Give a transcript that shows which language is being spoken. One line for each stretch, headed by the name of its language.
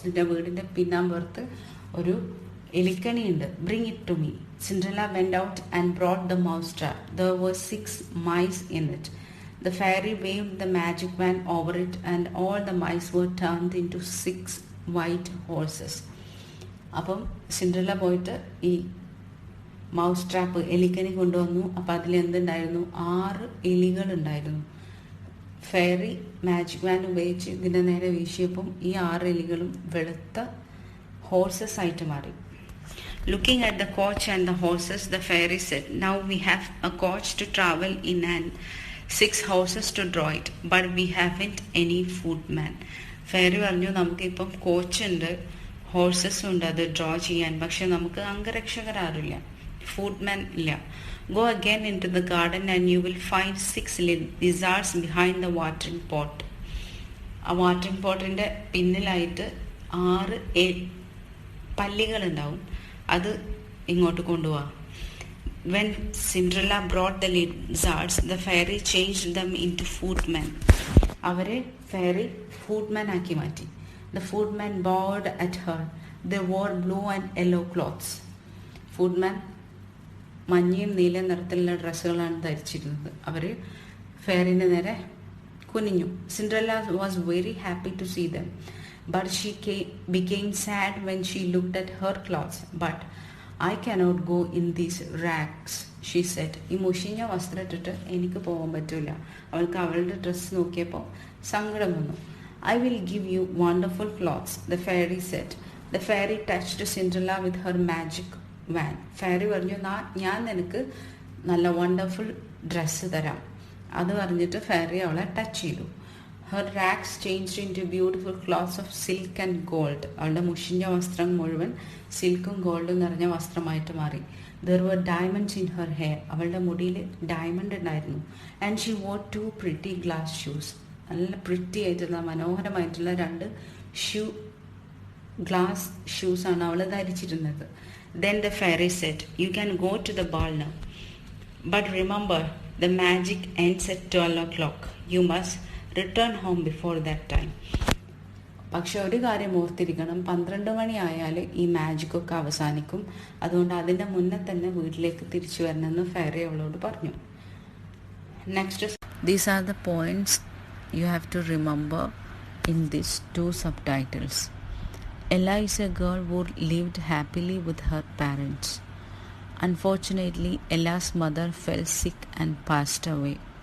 Malayalam: നിന്റെ വീടിൻ്റെ പിന്നാമ്പുറത്ത് ഒരു എലിക്കണിയുണ്ട്.
English: Bring it to me. Cinderella went out and brought the mouse trap. There were 6 mice in it. The fairy waved the magic wand over it and all the mice were turned into 6 white horses.
Malayalam: അപ്പം Cinderella പോയിട്ട് ഈ mouse trap എലിക്കണി കൊണ്ടുവന്നു. അപ്പം അതിലെന്തുണ്ടായിരുന്നു? 6 എലികളുണ്ടായിരുന്നു. Fairy magic van ഉപയോഗിച്ച് ഇതിൻ്റെ നേരെ വീശിയപ്പം ഈ 6 എലികളും വെളുത്ത ഹോഴ്സസ് ആയിട്ട് മാറി.
English: Looking at the coach and the horses, the fairy said, now we have a coach to travel in and 6 horses to draw it, but we haven't any footman.
Malayalam: Fairy പറഞ്ഞു, നമുക്കിപ്പം കോച്ചുണ്ട്, ഹോഴ്സസും ഉണ്ട് അത് ഡ്രോ ചെയ്യാൻ, പക്ഷെ നമുക്ക് അംഗരക്ഷകരാറില്ല, ഫുഡ്മാൻ ഇല്ല.
English: Go again into the garden and you will find 6 lizards behind the watering pot.
Malayalam: ആ watering പോട്ടിൻ്റെ പിന്നിലായിട്ട് 6 പല്ലികളുണ്ടാവും, അത് ഇങ്ങോട്ട് കൊണ്ടുപോവാം.
English: When Cinderella brought the lizards, the fairy changed them into footmen.
Malayalam: അവരെ ഫെയറി ഫുഡ്മാൻ ആക്കി മാറ്റി.
English: The footman bowed at her. They wore blue and yellow clothes.
Malayalam: ഫുഡ്മാൻ മഞ്ഞയും നീല നിറത്തിലുള്ള ഡ്രസ്സുകളാണ് ധരിച്ചിരുന്നത്. അവർ ഫെയറിൻ്റെ നേരെ കുനിഞ്ഞു.
English: Cinderella was very happy to see them, but she became sad when she looked at her clothes. But I cannot go in these rags, she said.
Malayalam: ഈ മുഷിഞ്ഞ വസ്ത്രം ഇട്ടിട്ട് എനിക്ക് പോകാൻ പറ്റില്ല. അവൾക്ക് അവളുടെ ഡ്രസ്സ് നോക്കിയപ്പോൾ സങ്കടം വന്നു.
English: I will give you wonderful clothes, the fairy said. The fairy touched Cinderella with her magic wand.
Malayalam: Fairy പറഞ്ഞു, ഞാൻ നിനക്ക് നല്ല വണ്ടർഫുൾ ഡ്രസ്സ് തരാം. അത് പറഞ്ഞിട്ട് ഫെയറി അവളെ ടച്ച് ചെയ്തു.
English: Her rags changed into beautiful cloths of silk and gold.
Malayalam: അവളുടെ മുഷിഞ്ഞ വസ്ത്രം മുഴുവൻ സിൽക്കും ഗോൾഡും നിറഞ്ഞ വസ്ത്രമായിട്ട് മാറി.
English: There were diamonds in her hair.
Malayalam: അവളുടെ മുടിയിൽ ഡയമണ്ട് ഉണ്ടായിരുന്നു.
English: And she wore 2 pretty glass shoes.
Malayalam: നല്ല പ്രിറ്റി ആയിട്ടുള്ള മനോഹരമായിട്ടുള്ള 2 ഗ്ലാസ് ഷൂസാണ് അവൾ ധരിച്ചിരുന്നത്.
English: Then the fairy said, you can go to the ball now. But remember, the magic ends at 12 o'clock. You must return home before that time.
Malayalam: പക്ഷെ ഒരു കാര്യം ഓർത്തിരിക്കണം, 12 മണി ആയാൽ ഈ മാജിക്കൊക്കെ അവസാനിക്കും. അതുകൊണ്ട് അതിൻ്റെ മുന്നേ തന്നെ വീട്ടിലേക്ക് തിരിച്ചു വരണമെന്ന് ഫെയറി അവളോട് പറഞ്ഞു.
English: Next, these are the points you have to remember in these 2 subtitles. Ella is a girl who lived happily with her parents. Unfortunately, Ella's mother fell sick and passed away.